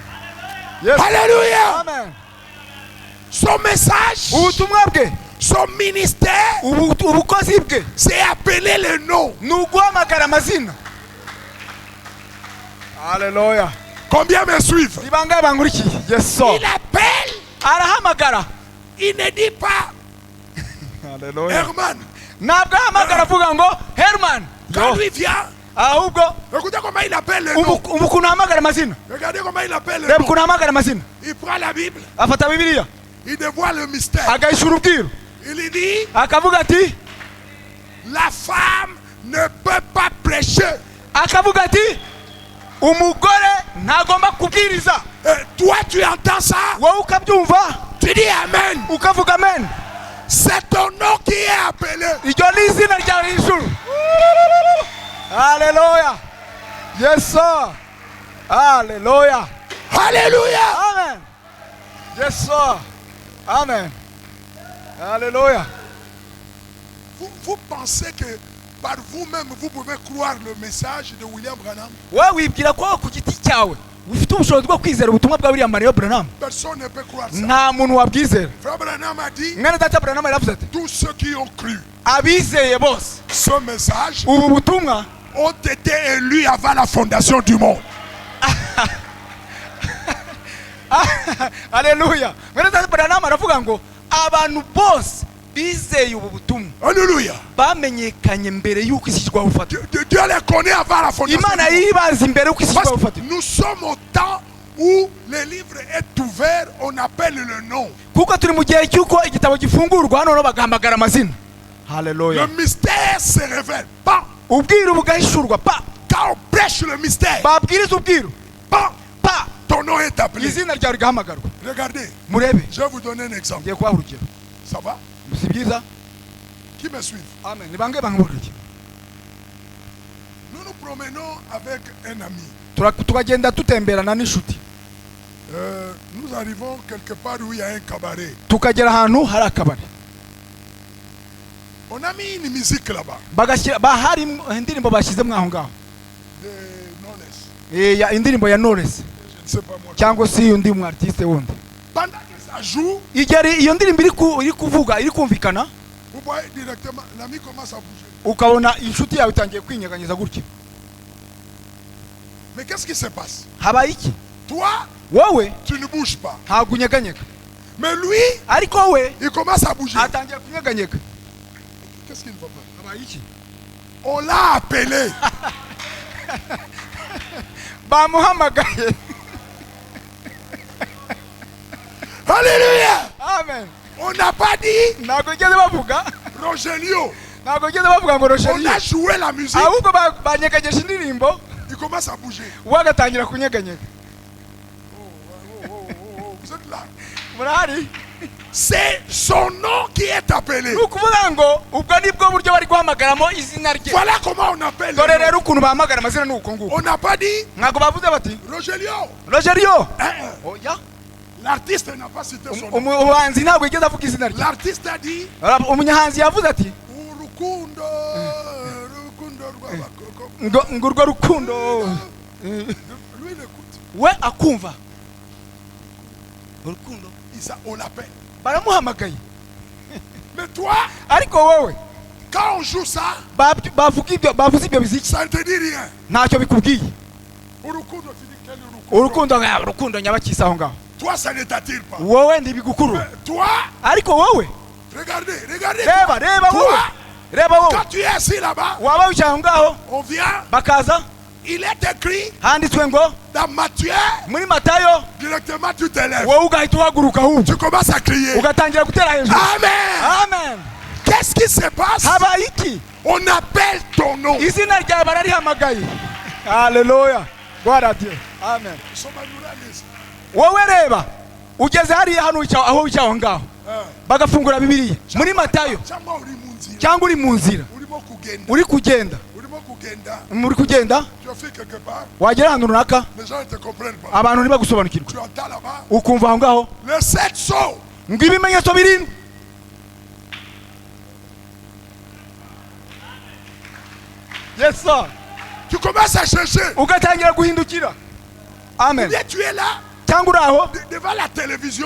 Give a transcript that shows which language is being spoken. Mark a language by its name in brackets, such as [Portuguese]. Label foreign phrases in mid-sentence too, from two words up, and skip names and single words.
[French] Yes. Alléluia. Amen. Son message, [Kinyarwanda] Ubutumwa bwe, [French] son ministère, [Kinyarwanda] ubukozi bwe [French] c'est appeler le nom. [Kinyarwanda] ni uguhamagara amazina. Haleluya. [French] Combien me suivent? [Kinyarwanda] Ni bangahe bankurikiye? [English] Yes, sir. [French] Il appelle [Kinyarwanda] arahamagara. [French] Il ne dit pas Haleluya. Herman. [Kinyarwanda] Ntabwo ahamagara avuga ngo Herman. [French] Quand lui vient, [Kinyarwanda] Ahubwo [French] écoutez comment il appelle le nom. [Kinyarwanda] ukuntu ahamagara amazina. [French] Regardez comment il appelle le [Kinyarwanda] Reba [French] nom. [Kinyarwanda] ukuntu ahamagara amazina. [French] Il prend la Bible, [Kinyarwanda] Afata Bibiliya [French] il dévoile le mystère. [Kinyarwanda] agahishura ubwiru [French] Il lui dit, [Kinyarwanda] akavuga ati, [French] la femme ne peut pas prêcher. [Kinyarwanda] akavuga ati umugore ntagomba kubwiriza. [French] Et toi, tu entends ça? [Kinyarwanda] Wowe ukabyumva [French] Tu dis Amen. [Kinyarwanda] ukavuga amen. [French] C'est ton nom qui est appelé. [Kinyarwanda] Iryo ni izina ryawe hejuru. [English] Haleluya. Yes sir. [Kinyarwanda] Haleluya. [French] Alléluia. [English] Amen. Yes sir. Amen. [Kinyarwanda] Haleluya. [French] Vous pensez que par vous-même, vous pouvez croire le message de William Branham? [Kinyarwanda] Wowe wibwira ko ku giti cyawe ufite ubushobozi bwo kwizera ubutumwa bwa William Marion Branham? [French] Personne ne peut croire ça. [Kinyarwanda] Nta muntu wabwizera. [French] Frère Branham a dit, [Kinyarwanda] Mwene data Branham yaravuze ati, [French] tous ceux qui ont cru [Kinyarwanda] abizeye bose [French] ce message [Kinyarwanda] ubu butumwa [French] ont été élus avant la fondation du monde. [Kinyarwanda] Haleluya. Mwene data Branham aravuga ngo abantu bose bizeye ubu butumwa [French] Alléluia. [Kinyarwanda] bamenyekanye mbere y'uko isi ishyirwaho ubufatiro. [French] Dieu les connaît avant la fondation [Kinyarwanda] Imana [French] du monde. [Kinyarwanda] yibaza imbere y'uko isi [French] Parce [Kinyarwanda] ishyirwaho [French] que [Kinyarwanda] ubufatiro. [French] nous sommes au temps où le livre est ouvert, on appelle le nom. [Kinyarwanda] Kuko turi mu gihe cy'uko igitabo gifungurwa hano bagahamagara amazina. Haleluya. [French] Le mystère se révèle. Pas [Kinyarwanda] Ubwiru bugahishurwa pa [French] quand on prêche le mystère. [Kinyarwanda] babwiriza ubwiru [French] Pas [Kinyarwanda] pa [French] ton nom est appelé. [Kinyarwanda] izina ryawe rigahamagarwa. [French] Regardez, [Kinyarwanda] Murebe, [French] je vais vous donner un exemple. [Kinyarwanda] ngiye kubaha urugero. [French] Ça va? [Kinyarwanda] Si byiza? [French] Qui me suit? Amen. [Kinyarwanda] Ni bangahe bankurikira? [French] Nous nous promenons avec un ami. [Kinyarwanda] Tukagenda tutemberana n'inshuti. [French] Nous arrivons quelque part où il y a un cabaret. [Kinyarwanda] Tukagera ahantu hari akabari. [French] On a mis une musique là-bas. [Kinyarwanda] Bahari indirimbo bashyizemo aho ngaho. [French] De Knowless. [Kinyarwanda] Ya indirimbo ya Knowless [French] Je ne sais pas moi. [Kinyarwanda] cyangwa si undi mu artiste wundi. [French] Pendant que ça joue, [Kinyarwanda] Iyo ndirimbo iri kuvuga iri kumvikana, [French] vous voyez directement, l'ami commence à bouger. [Kinyarwanda] ukabona inshuti yawe itangiye kwinyeganyeza gutya. [French] Mais qu'est-ce qui se passe? [Kinyarwanda] Habaye iki? [French] Toi, [Kinyarwanda] Wowe [French] tu ne bouges pas. [Kinyarwanda] ntabwo unyeganyega, [French] Mais lui, [Kinyarwanda] ariko we [French] il commence à bouger. [Kinyarwanda] atangiye kunyeganyega. [French] Qu'est-ce qu'il ne va pas? [Kinyarwanda] Habaye iki? [French] On l'a appelé. [Kinyarwanda] Bamuhamagaye. [French] Alléluia. Amen. On n'a pas dit [Kinyarwanda] Ntabwo igeze bavuga, Rogelio. ntabwo igeze bavuga ngo [French] On Rogelio. a joué la musique. [Kinyarwanda] Ahubwo banyeganyeje indirimbo, [French] Il commence à bouger. [Kinyarwanda] we agatangira kunyeganyega. [French] Vous êtes là. [Kinyarwanda] Murahari? [French] C'est son nom qui est appelé. [Kinyarwanda] Ni ukuvuga ngo ubwo nibwo buryo bari guhamagaramo izina rye. [French] Voilà comment on appelle. [Kinyarwanda] Dore [French] le nom. [Kinyarwanda] rero ukuntu bahamagara amazina ni uko nguko. [French] On n'a pas dit [Kinyarwanda] Ntabwo bavuze bati Rogelio. Rogelio. Oya. [French] L'artiste n'a pas cité son nom. [Kinyarwanda] Umuhanzi ntabwo yigeze avuga izina rye. [French] L'artiste a dit [Kinyarwanda] Umuhanzi yavuze ati Urukundo, Urukundo rw'abakoko. ngo urwo rukundo. [French] Lui il écoute. [Kinyarwanda] We akumva urukundo, [French] On l'appelle. [Kinyarwanda] baramuhamagaye. [French] Mais toi, [Kinyarwanda] Ariko wowe [French] quand on joue ça, [Kinyarwanda] bavuze ibyo biziki [French] ça ne te dit rien. [Kinyarwanda] ntacyo bikubwiye. Urukundo, [French] tu dis quel Urukundo? [Kinyarwanda] Urukundo nyabakisa aho ngaho. [French] Toi, ça ne t'attire pas. [Kinyarwanda] Wowe ntibigukurura. [French] Mais toi, [Kinyarwanda] Ariko wowe [French] regardez. [Kinyarwanda] reba wowe, [French] Toi, [Kinyarwanda] reba wowe, [French] quand tu es assis là-bas, [Kinyarwanda] waba wicaye aho ngaho [French] on vient, [Kinyarwanda] bakaza, [French] il est écrit [Kinyarwanda] handitswe ngo [French] dans Matthieu, [Kinyarwanda] muri Matayo, [French] directement tu te lèves. [Kinyarwanda] wowe ugahita uhaguruka ahubwo [French] Tu commences à crier. [Kinyarwanda] ugatangira gutera hejuru. Amen. Amen. [French] Qu'est-ce qui se passe? [Kinyarwanda] Habaye iki? [French] On appelle ton nom. [Kinyarwanda] Izina ryawe bararihamagaye. Haleluya. [French] Gloire à Dieu. Amen. Nous sommes à Nouralies. [Kinyarwanda] Wowe reba ugeze hariya hano aho wicaye aho ngaho bagafungura Bibiliya muri Matayo, Cyangwa uri mu nzira. cyangwa uri mu nzira Urimo kugenda. uri kugenda, muri kugenda [French] Tu as fait quelque part. [Kinyarwanda] wagera ahantu runaka [French] Les gens ne te comprennent pas. [Kinyarwanda] abantu ntibagusobanukirwe, [French] Tu entends là-bas. [Kinyarwanda] ukumva aho ngaho [French] Les 7 sceaux. [Kinyarwanda] ngo ibimenyetso birindwi. [English] Yes sir. [French] Tu commences à chercher. [Kinyarwanda] Ugatangira guhindukira. Amen. [French] Bien, tu es là, [Kinyarwanda] Cyangwa uri aho [French] devant la télévision